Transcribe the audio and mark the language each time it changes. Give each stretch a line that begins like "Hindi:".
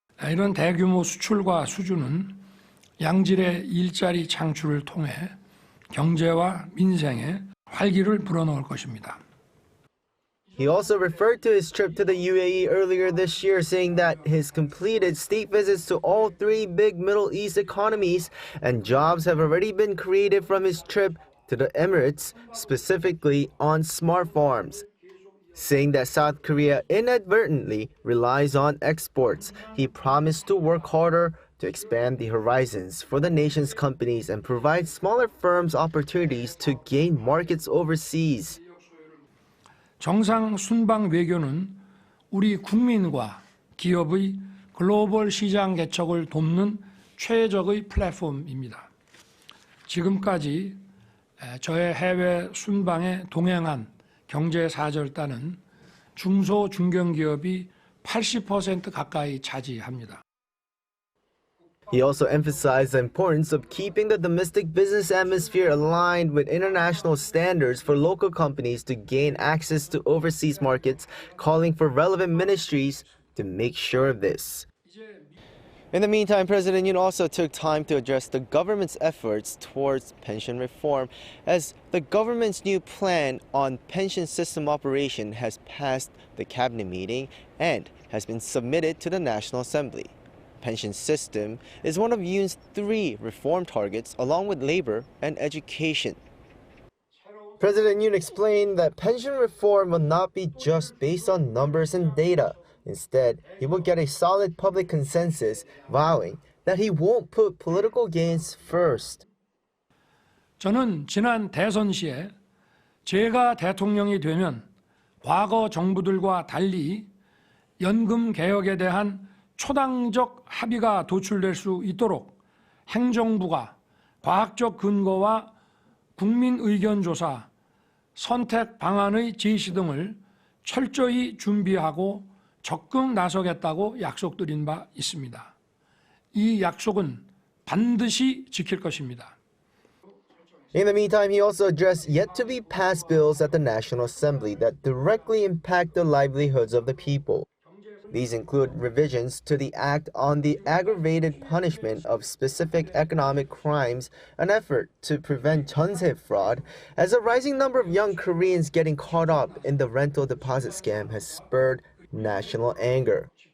Korean: 이런 대규모 수출과 수주는 양질의 일자리 창출을 통해 경제와 민생에 활기를 불어넣을 것입니다.
English: He also referred to his trip to the UAE earlier this year, saying that his completed state visits to all three big Middle East economies and jobs have already been created from his trip to the Emirates, specifically on smart farms. Saying that South Korea inadvertently relies on exports, he promised to work harder to expand the horizons for the nation's companies and provide smaller firms opportunities to gain markets overseas.
Korean: 정상 순방 외교는 우리 국민과 기업의 글로벌 시장 개척을 돕는 최적의 플랫폼입니다. 지금까지 저의 해외 순방에 동행한 경제사절단은 중소 중견기업이 80% 가까이 차지합니다.
English: He also emphasized the importance of keeping the domestic business atmosphere aligned with international standards for local companies to gain access to overseas markets, calling for relevant ministries to make sure of this. In the meantime, President Yoon also took time to address the government's efforts towards pension reform, as the government's new plan on pension system operation has passed the cabinet meeting and has been submitted to the National Assembly. Pension system is one of Yoon's three reform targets, along with labor and education. President Yoon explained that pension reform will not be just based on numbers and data. Instead, he will get a solid public consensus, vowing that he won't put political gains first.
Korean: 저는 지난 대선 시에 제가 대통령이 되면 과거 정부들과 달리 연금 개혁에 대한 초당적 합의가 도출될 수 있도록 행정부가 과학적 근거와 국민 의견 조사, 선택 방안의 제시 등을 철저히 준비하고 적극 나서겠다고 약속드린 바 있습니다. 이 약속은 반드시 지킬 것입니다.
English: In the meantime, he also addressed yet-to-be-passed bills at the National Assembly that directly impact the livelihoods of the people. These include revisions to the Act on the Aggravated Punishment of Specific Economic Crimes, an effort to prevent jeonse fraud, as a rising number of young Koreans getting caught up in the rental deposit scam has spurred national anger.